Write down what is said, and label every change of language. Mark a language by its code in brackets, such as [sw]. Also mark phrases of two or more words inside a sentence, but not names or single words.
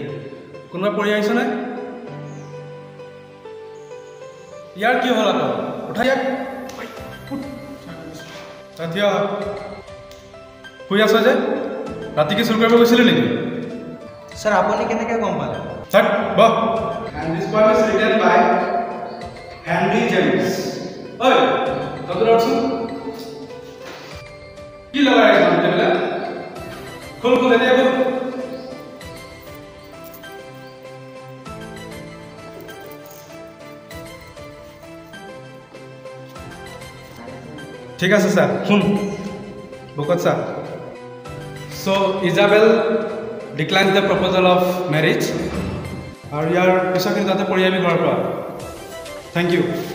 [as] কোনোবা পঢ়ি আহিছ নে ইয়াৰ কি হ'ল আকৌ উঠা ইয়াক থিয় শুই আছ যে ৰাতি কি চুৰ কৰিব গৈছিলি নেকি স্যাৰ আপুনি কেনেকৈ গম পালে [en] Sir, bro. And this poem is written by Henry James. Oi, Dr. Watson. [as] কি লগাই আছ তেবেলা খুল এতিয়া খুল ঠিক আছে স্যার শুন বুকত স্যার সো ইজাবেল [en] declined the proposal of marriage [as] আৰু ইয়াৰ পিছৰখিনি তাতে পঢ়ি আমি ঘৰৰ পৰা [en] thank you